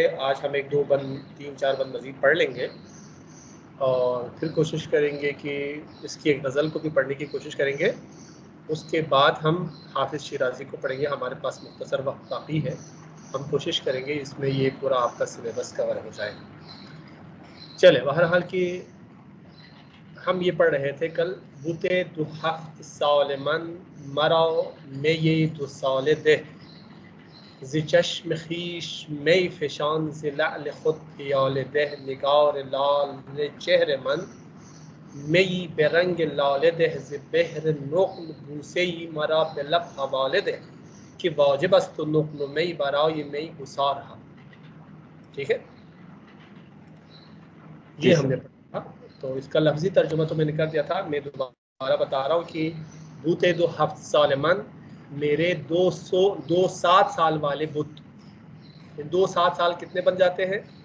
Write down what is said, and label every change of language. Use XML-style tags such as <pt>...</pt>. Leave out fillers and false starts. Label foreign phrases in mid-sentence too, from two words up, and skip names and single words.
<ur>آج ہم ایک دو بند 3-4 بند مزید پڑھ لیں گے اور پھر کوشش کریں گے کہ اس کی ایک غزل کو بھی پڑھنے کی کوشش کریں گے. اس کے بعد ہم حافظ شیرازی کو پڑھیں گے. ہمارے پاس مختصر وقت باقی ہے, ہم کوشش کریں گے اس میں یہ پورا آپ کا سلیبس کور ہو جائے. چلے بہرحال کہ ہم یہ پڑھ رہے تھے کل,</ur> <fa>بوتے دو ہفت سال من مراو می دو سال ده ز چشم خویش می فشان ز لعل خود پیاله ده نگار لال چهر من می به رنگ لاله ده ز بحر نقل بوسه ای مرا به لب حواله ده که واجب است و نقل و می برای می گسار هم.</fa> <ur>ٹھیک ہے, یہ ہم نے پڑھا. تو اس کا لفظی ترجمہ تو میں نے کر دیا تھا, میں دوبارہ بتا رہا ہوں کہ</ur> <fa>بوتے دو ہفت سال من,</fa> <ur>میرے 207 سال والے بت. 2-7 سال کتنے بن جاتے ہیں؟</ur>